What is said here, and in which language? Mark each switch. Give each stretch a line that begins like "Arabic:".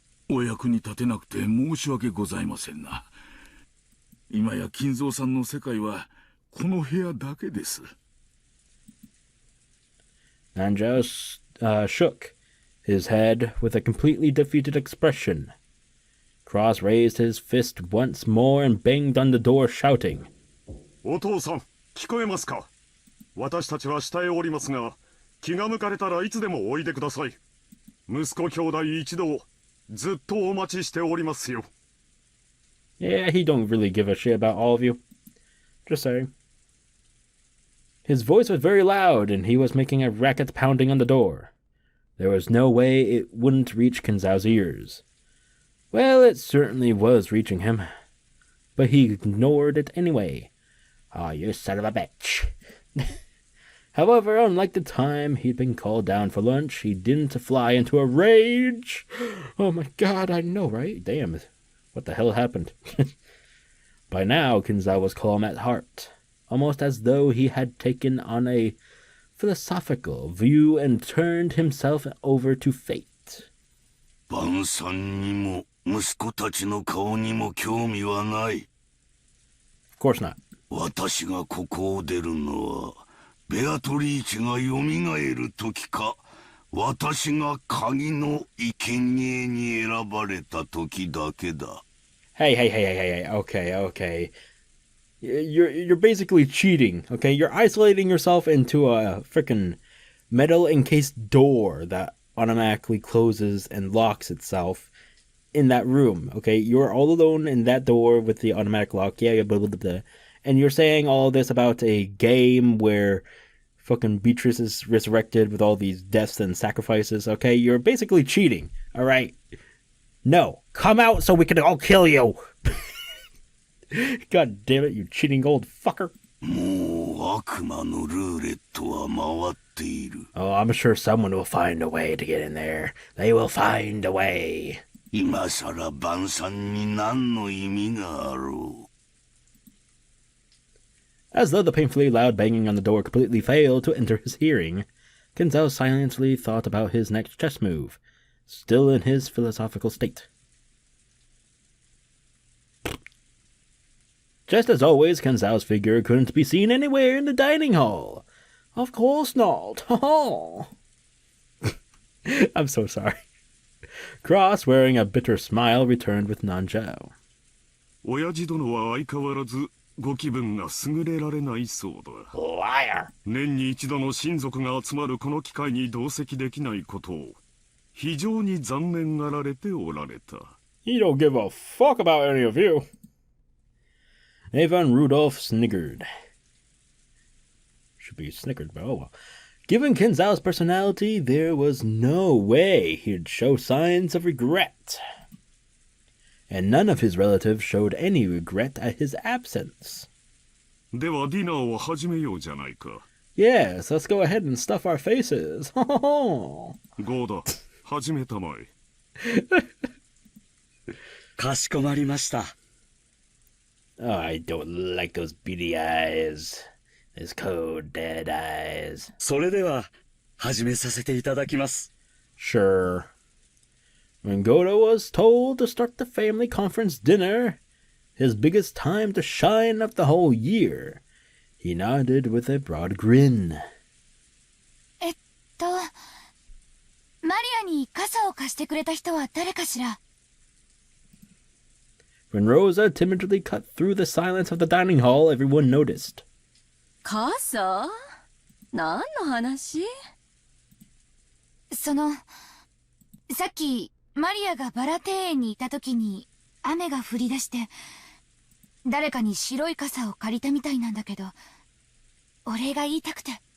Japanese: お役に立てなくて申し訳ございませんな。今や金蔵さんの世界はこの部屋だけです。
English: Nanjo shook his head with a completely defeated expression. Cross raised his fist once more and banged on the door, shouting,
Japanese: お父さん、聞こえますか？私たちは下へ降りますが、気が向かれたらいつでもおいでください。息子兄弟一同、ずっとお待ちしておりますよ。
English: Yeah, he don't really give a shit about all of you. Just saying. His voice was very loud, and he was making a racket pounding on the door. There was no way it wouldn't reach Kinzo's ears. Well, it certainly was reaching him. But he ignored it anyway. Oh, you son of a bitch. However, unlike the time he'd been called down for lunch, he didn't fly into a rage. Oh my god, I know, right? Damn, what the hell happened? By now, Kinzo was calm at heart, almost as though he had taken on a philosophical view and turned himself over to fate.
Japanese: 晩餐にも息子たちの顔にも興味はない。
English: Of course not.
Japanese: 私がここを出るのは、ベアトリーチが蘇る時か、私が鍵の生贄に選ばれた時だけだ。
English: Hey, okay. You're basically cheating, okay? You're isolating yourself into a frickin' metal encased door that automatically closes and locks itself in that room, okay? You're all alone in that door with the automatic lock, yeah, blah, blah, blah, blah. And you're saying all this about a game where fucking Beatrice is resurrected with all these deaths and sacrifices, okay? You're basically cheating, alright? No, come out so we can all kill you! God damn it, you cheating old fucker.
Japanese: もう悪魔のルーレットは回っている。
English: Oh, I'm sure someone will find a way to get in there. They will find a way.
Japanese: 今さら晩餐に何の意味があろう。
English: As though the painfully loud banging on the door completely failed to enter his hearing, Kinzo silently thought about his next chess move, still in his philosophical state. Just as always, Kinzo's figure couldn't be seen anywhere in the dining hall. Of course not. I'm so sorry. Cross, wearing a bitter smile, returned with Nanzhao.
Japanese: 親父殿は相変わらずご気分が優れられないそうだ。
English: Liar!
Japanese: 年に一度の親族が集まるこの機会に同席できないことを非常に残念がられておられた。
English: He don't give a fuck about any of you. Avon Rudolph sniggered. Should be snickered, but oh well. Given Kinzao's personality, there was no way he'd show signs of regret. And none of his relatives showed any regret at his absence.
Japanese: ではディナーを始めようじゃないか。
English: Yes, let's go ahead and stuff our faces.
Japanese: ゴーダ、始めたまえ。かしこまりました。
English: Oh, I don't like those beady eyes. Those cold, dead eyes.
Japanese: それでは、始めさせていただきます。
English: Sure. When Goda was told to start the family conference dinner, his biggest time to shine of the whole year, he nodded with a broad grin.
Japanese: マリアに傘を貸してくれた人は誰かしら？
English: When Rosa timidly cut through the silence of the dining hall, everyone noticed.
Japanese: 傘？何の話？さっきマリアがバラ庭園にいた時に雨が降り出して、誰かに白い傘を借りたみたいなんだけど、お礼が言いたくて。